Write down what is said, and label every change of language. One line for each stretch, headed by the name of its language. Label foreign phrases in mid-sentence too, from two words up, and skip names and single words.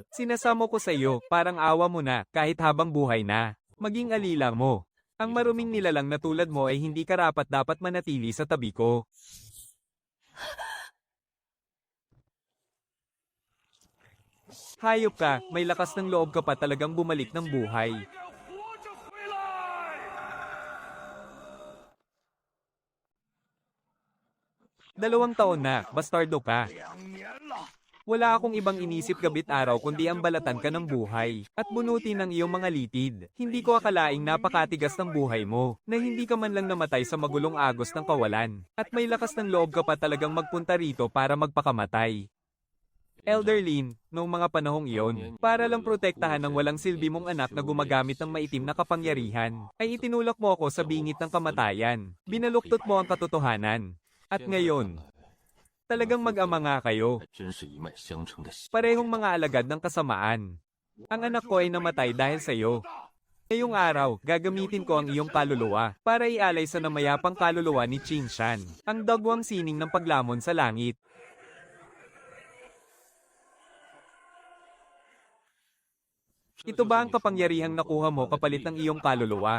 Filipino: Sinasamo ko sa iyo, parang awa mo na, kahit habang buhay na. Maging alila mo. Ang maruming nilalang na tulad mo ay hindi karapat-dapat manatili sa tabi ko. Hayop ka, may lakas ng loob ka pa talagang bumalik ng buhay.
Chinese: 活着回来！
Filipino: 2 taon na, bastardo ka.
Chinese: 2 年了，
Filipino: Wala akong ibang inisip gabit araw kundi ang balatan ka ng buhay, at bunutin ang iyong mga litid. Hindi ko akalaing napakatigas ng buhay mo, na hindi ka man lang namatay sa magulong agos ng kawalan. At may lakas ng loob ka pa talagang magpunta rito para magpakamatay. Elder Lin, noong mga panahong iyon, para lang protektahan ng walang silbi mong anak na gumagamit ng maitim na kapangyarihan, ay itinulak mo ako sa bingit ng kamatayan. Binaluktot mo ang katotohanan. At ngayon, talagang mag-ama nga kayo.
Chinese: 真是一脉相承的血。
Filipino: Parehong mga alagad ng kasamaan. Ang anak ko ay namatay dahil sa iyo. Ngayong araw, gagamitin ko ang iyong kaluluwa para ialay sa namayapang kaluluwa ni Qin Shan, ang dagwang sining ng paglamon sa langit. Ito ba ang kapangyarihang nakuha mo kapalit ng iyong kaluluwa?